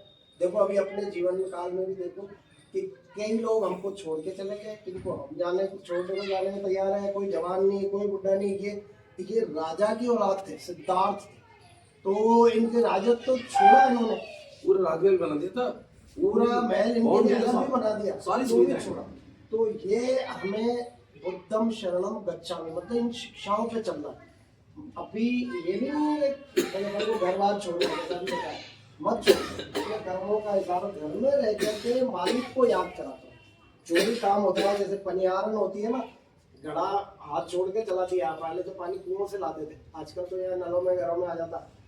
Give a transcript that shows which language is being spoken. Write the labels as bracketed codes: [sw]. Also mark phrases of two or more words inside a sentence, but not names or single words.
[hi] देखो अभी अपने जीवन काल में भी देखो कि कई लोग हमको छोड़ के चले गए, किनको हम छोड़ने को जाने में तैयार है, कोई जवान नहीं, कोई बुढ़ा नहीं। ये राजा की औलाद थे, सिद्धार्थ थे, तो इनके राजत्व तो छोड़ा इन्होंने, पूरा राजमहल बना दिया था, पूरा महल इनके भी बना दिया, सारी तो भी छोड़ा। तो ये हमें [pi] बुद्धम शरणम गच्छामि [hi] मतलब इन शिक्षाओं पे चलना। अभी ये भी घर बार छोड़ो, मत छोड़ो, कर्मों का हिसाब घर में रह करके मालिक को याद कराता। जो भी काम होता है, जैसे पनियारन होती है ना, घड़ा हाथ छोड़ के चला दिया, पहले तो पानी कुओं से लाते थे, आजकल तो यार नलों में घरों में आ जाता।